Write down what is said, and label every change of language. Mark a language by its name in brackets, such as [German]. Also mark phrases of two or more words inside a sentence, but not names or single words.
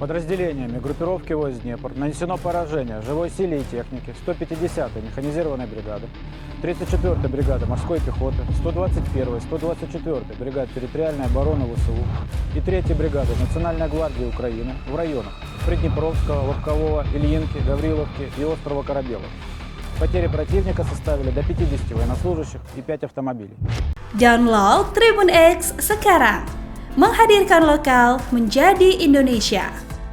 [Russian] Подразделениями группировки войск Днепр нанесено поражение живой силе и технике 150-й механизированной бригады, 34-й бригады морской пехоты, 121-й, 124-й бригад территориальной обороны ВСУ и 3-й бригады Национальной гвардии Украины в районах Приднепровского, Лобкового, Ильинки, Гавриловки и острова Корабелов. Потери противника составили до 50 военнослужащих и 5 автомобилей. [Indonesian] Download Tribun X sekarang, menghadirkan lokal menjadi Indonesia.